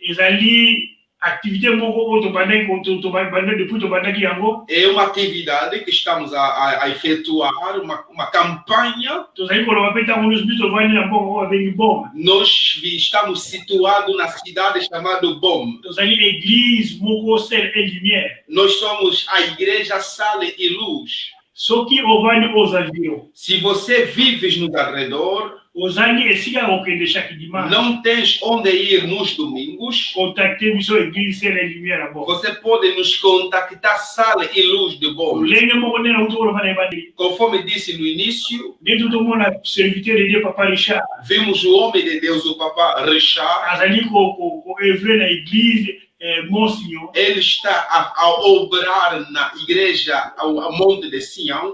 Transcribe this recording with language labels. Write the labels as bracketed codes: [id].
[ln] ezali activité moko oyo tobandaki depuis tobandaki yango, [pt] é uma atividade que estamos a efetuar, uma campanha. [ln] tozali koloba mpe ntango nyonso biso tovandi na mboka oyo babengi Boma. [pt] Nós estamos situados na cidade chamada Bom. [ln] Tozali église moko sel et lumière. [pt] Nós somos a igreja Sal e Luz. [ln] Soki ovandi [fr] aux environs, [pt] Se você vives no arredor, [ln] ozangi esika okende [fr] chaque dimanche, [pt] não tens onde ir nos domingos, [ln] contacte biso église sel et lumière à Boma. [pt] você pode nos contactar Sal e Luz de Bom. [ln] Lenge moko nde nauti koloba na ebandeli. [pt] Conforme disse no início, [ln] Nde totomona [fr] serviteur de Dieu [ln] Papa Richard [pt] vimos o homem de Deus, o Papa Richard. [ln] azali koevre na église Monsignon, [pt] Ele está a obrar na igreja ao Monte de Sião.